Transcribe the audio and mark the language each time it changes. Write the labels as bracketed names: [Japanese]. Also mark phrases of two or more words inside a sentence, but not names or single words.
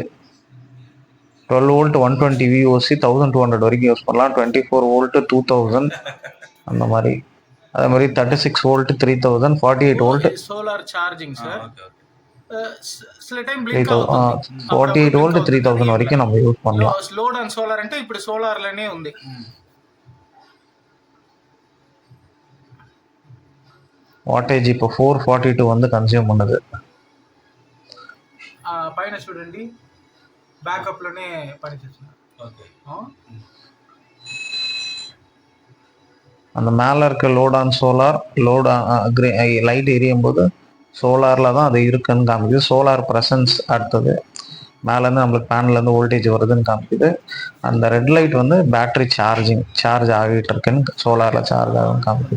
[Tamil] 12 வோல்ட் 120 விஓசி 1200 வரைக்கும் யூஸ் பண்ணலாம். 24 வோல்ட் 2000 அந்த மாதிரி. அதே மாதிரி 36 வோல்ட் 3000, 48 வோல்ட் [English] solar charging sir. சில time [Tamil] 48 வோல்ட் 3000 வரைக்கும் நம்ம யூஸ் பண்ணலாம். [English] load and solar [Telugu] అంటే ఇప్పుడు సోలార్లోనే ఉంది. [Tamil] వాటేజ్ இப்போ 442 வந்து கன்சியூம் பண்ணுது. [Telugu] పైన చూడండి, బ్యాకప్లోనే పనిచేస్తుంది. ఓకే. [Tamil] அந்த மேலே இருக்க [English] load on solar, load light [Tamil] எரியும் போது சோலாரில் தான் அது இருக்குன்னு காமிக்குது. [English] solar presence [Tamil] அடுத்தது மேலேருந்து நம்மளுக்கு பேனல்லேருந்து வோல்டேஜ் வருதுன்னு காமிக்குது. அந்த [English] red light [Tamil] வந்து [English] battery charge [Tamil] ஆகிட்டு இருக்குன்னு, சோலாரில் சார்ஜ் ஆகுதுன்னு காமிக்குது.